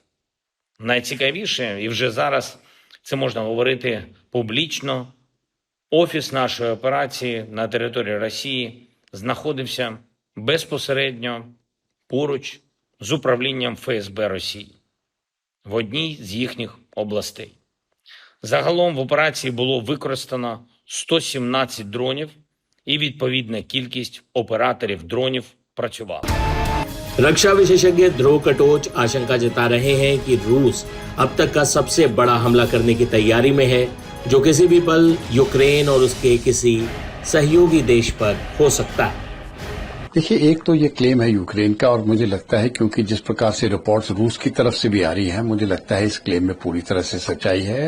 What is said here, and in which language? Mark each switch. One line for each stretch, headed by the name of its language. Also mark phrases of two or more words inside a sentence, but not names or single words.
Ukrainian: Найцікавіше, і вже зараз це можна говорити публічно, офіс нашої операції на території Росії знаходився безпосередньо поруч з управлінням ФСБ Росії в одній з їхніх областей. Загалом в операції було використано 117 дронів і відповідна кількість операторів дронів працювала.
Hindi: रक्षा विशेषज्ञ ध्रुव कटोच आशंका जता रहे हैं कि रूस अब तक का सबसे बड़ा हमला करने की तैयारी में है, जो किसी भी पल यूक्रेन और उसके किसी सहयोगी देश पर हो सकता है। देखिए, एक तो ये क्लेम है यूक्रेन का, और मुझे लगता है क्योंकि जिस प्रकार से रिपोर्ट्स रूस की तरफ से भी आ रही हैं, मुझे लगता है इस क्लेम में पूरी तरह से सच्चाई है।